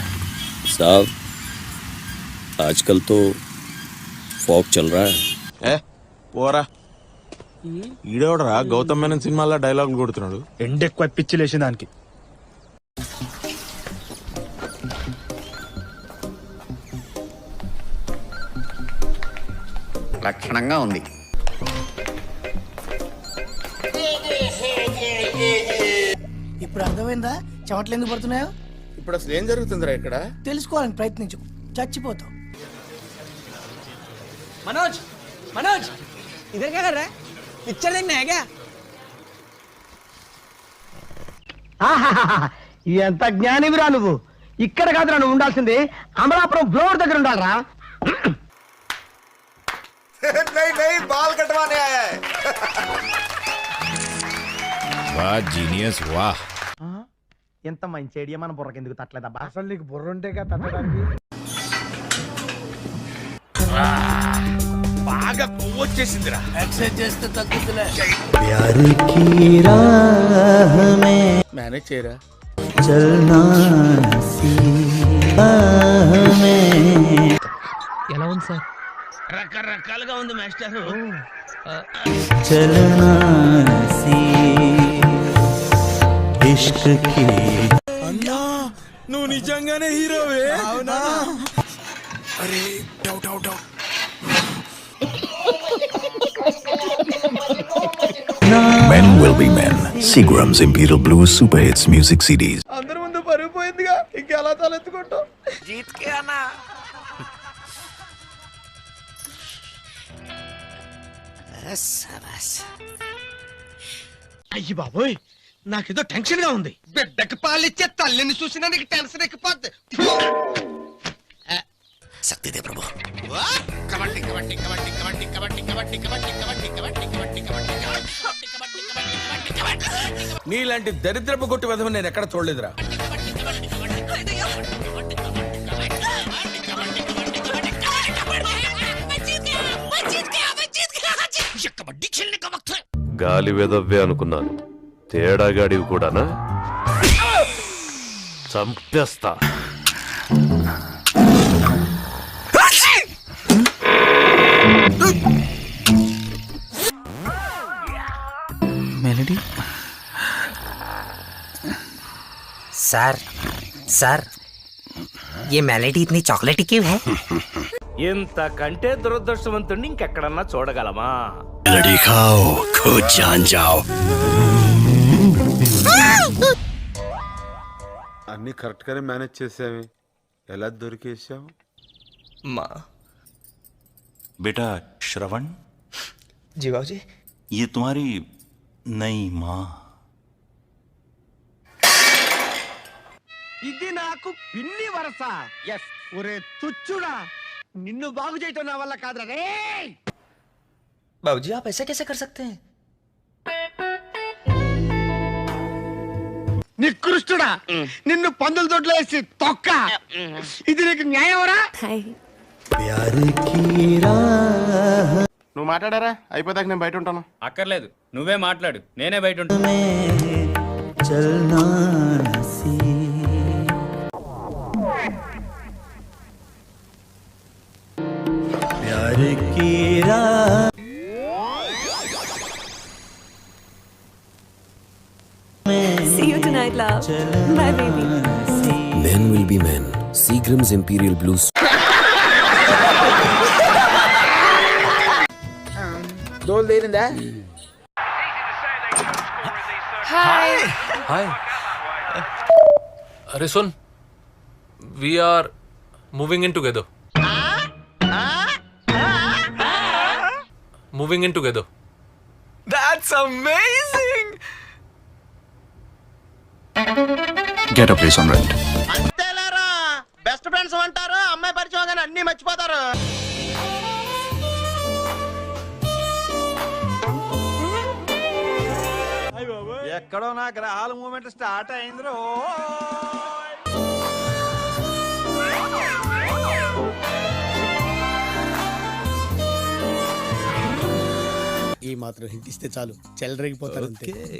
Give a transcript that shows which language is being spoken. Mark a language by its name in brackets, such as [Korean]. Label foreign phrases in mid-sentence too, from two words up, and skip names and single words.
[Hindi] साहब, आजकल तो फॉक चल रहा है. [Telugu] ఏ పోరా. ఈడేవడరా గౌతమ్ మేనన్ సినిమాలో డైలాగులు కొడుతున్నాడు. ఎండ ఎక్కువ పిచ్చి లేచి దానికి. లక్షణంగా ఉంది. ఇప్పుడు అర్థమైందా చెమటలు ఎందుకు పడుతున్నాయో? ఇప్పుడు అసలు ఏం జరుగుతుందిరా ఇక్కడ? తెలుసుకోవాలని ప్రయత్నించు, చచ్చిపోతావు. మనోజ్, మనోజ్, [Hindi] इधर क्या कर रहा है? पिक्चर देखना है क्या? [Telugu] ఎంత జ్ఞానివిరా నువ్వు. ఇక్కడ కాదురా నువ్వు ఉండాల్సింది, అమలాపురం ఫ్లోర్ దగ్గర ఉండాలరా. [Hindi] बाल कटवाने आया है. वाह जीनियस वाह. [Telugu] ఎంత మంచి ఐడియా, మన బుర్రకి ఎందుకు తట్టలేదబ్బా? అసలు నీకు బుర్ర ఉంటే కదా తట్టడానికి. బాగా కొవ్వు వచ్చేసిందిరా. ఎక్సర్సైజ్ చేస్తే తగ్గుతులే. [Hindi] प्यार की राह में [Telugu] మేనేజ్ చేయరా. [Hindi] चलना में [Telugu] ఎలా ఉంది సార్? రకరకాలుగా ఉంది మాస్టర్. [Hindi] चलना इश्क की. [Telugu] అన్నా నువ్వు నిజంగానే హీరోవే? అవునా? [English] अरे doubt doubt doubt. Men will be men. Seagram's Imperial Blue Super Hits Music CDs. [Telugu] అందరి ముందు పరుగు పోయిందిగా, ఇంకెలా తలెత్తుకుంటావు? అయ్యి బాబోయ్, నాకేదో టెన్షన్ గా ఉంది. బిడ్డకి పాలిచ్చే తల్లిని చూసినా నీకు టెన్షన్ ఎక్కిపోద్ది. [Hindi] शक्ति दे प्रभु. [Telugu] కబడ్డీ కబడ్డీ కబడ్డీ కబడ్డీ కబడ్డీ కబడ్డీ కబడ్డీ కబడ్డీ కబడ్డీ కబడ్డీ కబడ్డీ నీలాంటి దరిద్రపు కొట్టి విధం నేను ఎక్కడ చూడలేదురా. గాలి వెదవ్వే అనుకున్నాను, తేడాగాడివి కూడానా? చంపేస్తా. [Hindi] मेलोडी सर सर ये मेलोडी इतनी चॉकलेटी क्यों है? [Telugu] ఇంతకంటే దురదృష్టవంతుడిని ఇంకెక్కడన్నా చూడగలమా? [Hindi] मेलोडी खाओ, खुद जान जाओ. [Telugu] అన్ని కరెక్ట్ గానే మేనేజ్ చేసావి, ఎలా దొరికేసావు? [Hindi] माँ बेटा श्रवण, जी बाबूजी। ये तुम्हारी नई माँ. [Telugu] ఇది నాకు పిన్ని వరస. ఎస్. ఒరే తుచ్చుడా, నిన్ను బాగు చేయటం నా వల్ల కాదురా రే. [Hindi] बाबूजी आप ऐसे कैसे कर सकते हैं? [Telugu] నికృష్టుడా, నిన్ను పందుల దొడ్లో వేసి తొక్క. ఇది నీకు న్యాయమరా? [Hindi] प्यार की राह [Telugu] నువ్వు మాట్లాడారా? అయిపోతాక నేను బయట ఉంటాను. అక్కర్లేదు, నువ్వే మాట్లాడు, నేనే బయట ఉంటాను. [Hindi] में चलना नसीब प्यार की राह [English] See you tonight, love. Bye, baby. Men will be men. Seagram's Imperial Blues. Hi. Hi. [Hindi] अरे सुन, [English] we are moving in together. Moving in together. That's amazing. Get a place on rent. [Telugu] అంతేలేరా, [English] best friends [Telugu] అంటారు, అమ్మాయి పరిచయం కానీ అన్ని మర్చిపోతారు. ఎక్కడో నా గ్రహాల [English] movement start [Telugu] అయింది రో. ఈ మాత్రం హింట్ ఇస్తే చాలు, చెలరేగిపోతారు అంతే.